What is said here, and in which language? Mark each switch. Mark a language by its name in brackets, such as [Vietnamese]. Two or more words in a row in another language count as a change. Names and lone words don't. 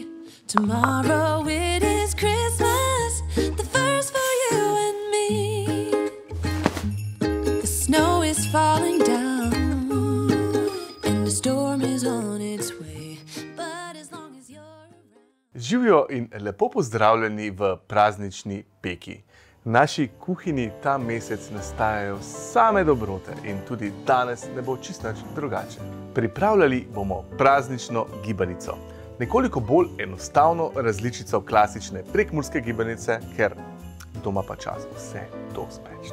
[English] Tomorrow it is Christmas, the first for you and me. The snow is falling down and the storm is on its way. But as long as you're around... [Slovenian] Živijo in lepo pozdravljeni v praznični peki. V naši kuhinji ta mesec nastajajo same dobrote in tudi danes ne bo čisto nič drugače. Pripravljali bomo praznično gibanico. Nekoliko bolj enostavno različico klasične prekmurske gibanice, ker doma pa čas vse to speči.